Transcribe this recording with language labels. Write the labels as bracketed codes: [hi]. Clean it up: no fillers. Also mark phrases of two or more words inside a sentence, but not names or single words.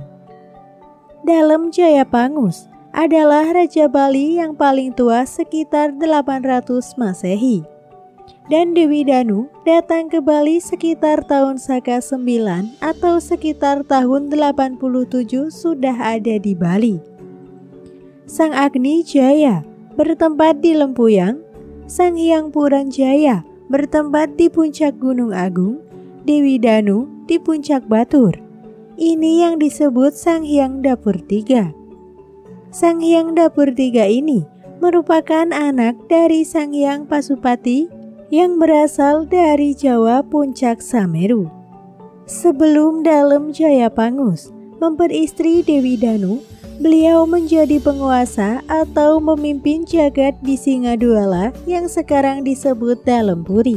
[id] Dalam Jayapangus adalah Raja Bali yang paling tua sekitar 800 Masehi. Dan Dewi Danu datang ke Bali sekitar tahun Saka 9 atau sekitar tahun 87 sudah ada di Bali. Sang Agni Jaya bertempat di Lempuyang, Sang Hyang Puran Jaya bertempat di puncak Gunung Agung, Dewi Danu di puncak Batur. Ini yang disebut Sang Hyang Dapur Tiga. Sang Hyang Dapur Tiga ini merupakan anak dari Sang Hyang Pasupati yang berasal dari Jawa Puncak Sameru. Sebelum Dalem Jayapangus memperistri Dewi Danu, beliau menjadi penguasa atau memimpin jagat di Singaduala yang sekarang disebut Dalempuri.